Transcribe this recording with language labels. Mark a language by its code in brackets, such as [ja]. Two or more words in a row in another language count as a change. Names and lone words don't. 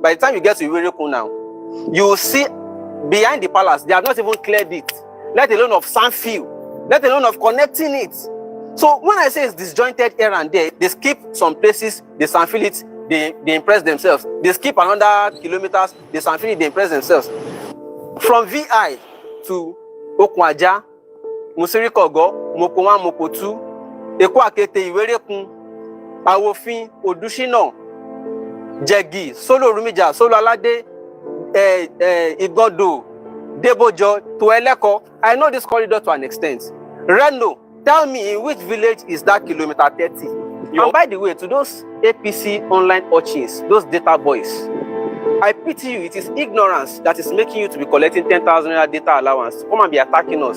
[en] By the time you get to Iwerekun now, you will see behind the palace, they have not even cleared it, let alone of sandfill, let alone of connecting it. So when I say it's disjointed here and there, they skip some places, they sandfill it, they impress themselves. They skip another kilometers, they sandfill it, they impress themselves. From VI to Okwaja, Musirikogo, Moko 1, Moko 2, Ekwakete, Iwerekun, Awofin, Odushino, Jegi, Solo Rumija, Solo Alade, Igodo, Debojo, to Eleko. I know this corridor to an extent. Reno, tell me in which village is that kilometer 30? And by the way, to those APC online urchins, those data boys, I pity you. It is ignorance that is making you to be collecting 10,000 data allowance. Come and be attacking us.